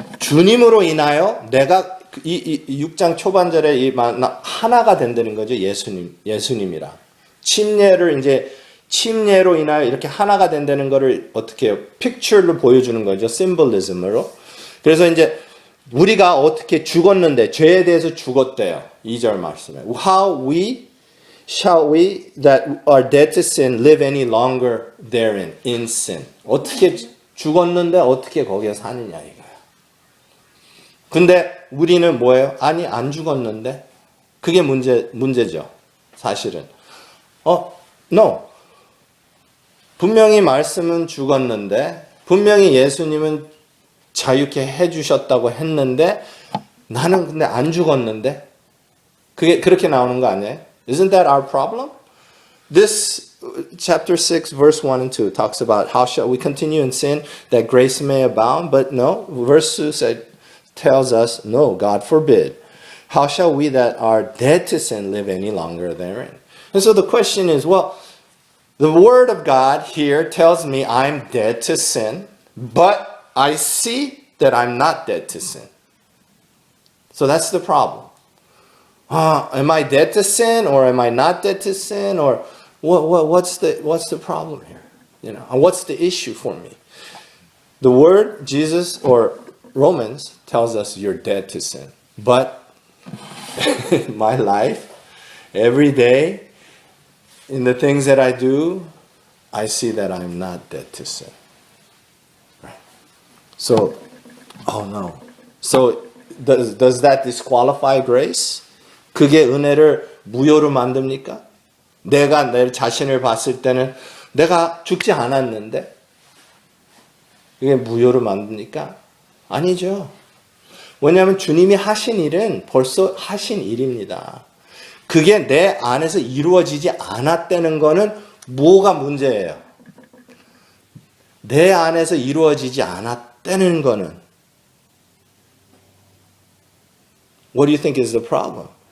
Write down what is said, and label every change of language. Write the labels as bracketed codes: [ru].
[ko] 주님으로 인하여 내가 이 6장 초반절에 하나가 된다는 거죠. 예수님이랑. 침례로 인하여 이렇게 하나가 된다는 거를 어떻게 해요? 픽처로 보여주는 거죠. 심볼리즘으로. 그래서 이제 우리가 어떻게 죽었는데 죄에 대해서 죽었대요. 2절 말씀에. [en] How shall we that are dead to sin live any longer therein in sin? [ko] 어떻게 죽었는데 어떻게 거기에 사느냐 이거예요. 근데 우리는 뭐예요? 아니 안 죽었는데 그게 문제죠. 사실은. No. 분명히 말씀은 죽었는데 분명히 예수님은 자유케 해주셨다고 했는데 나는 근데 안 죽었는데 그게 그렇게 나오는 거 아니에요? [en] Isn't that our problem? This chapter 6 verse 1 and 2 talks about how shall we continue in sin that grace may abound, but no, verse 2 tells us no, God forbid. How shall we that are dead to sin live any longer therein? And so the question is, well, the word of God here tells me I'm dead to sin, but I see that I'm not dead to sin. So that's the problem. Am I dead to sin or am I not dead to sin or what's the problem here? You know, what's the issue for me? The word Jesus or Romans tells us you're dead to sin. But in my life, every day, in the things that I do, I see that I'm not dead to sin. So, no. So, does that disqualify grace? [ko] 그게 은혜를 무효로 만듭니까? 내가 내 자신을 봤을 때는 내가 죽지 않았는데 그게 무효로 만듭니까? 아니죠. 왜냐하면 주님이 하신 일은 벌써 하신 일입니다. 그게 내 안에서 이루어지지 않았다는 거는 뭐가 문제예요? 내 안에서 이루어지지 않았다는 거는 [en] What do you think is the problem?